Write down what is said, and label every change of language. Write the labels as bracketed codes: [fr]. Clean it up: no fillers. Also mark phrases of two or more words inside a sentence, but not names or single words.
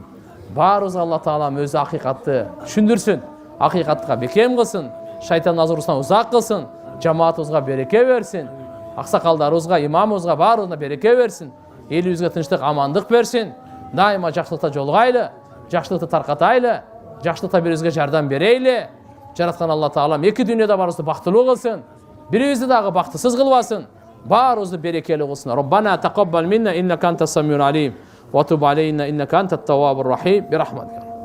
[kk] Барыңыз Алла Таалам өзі ақиқатты түсіндірсін, ақиқатқа бекем қылсын, шайтан назарынан ұзақ қылсын, жамаатымызға береке берсін, ақсақалдарымызға, имамымызға барына береке берсін, елімізге тыныштық, амандық берсін, дайыма жақсылықта жолғайлы, жақсылықты тарқатайлы, жақсылықта бірімізге жардам берейлі. Жаратқан Алла Таалам екі дүниеде барымызды бақтылы қылсын, бірімізді дағы бақтысыз қылбасын, барымызды берекелі қылсын. [ar] ربنا تقبل منا إنك أنت السميع العليم. وتب علينا إنك أنت التواب الرحيم برحمتك.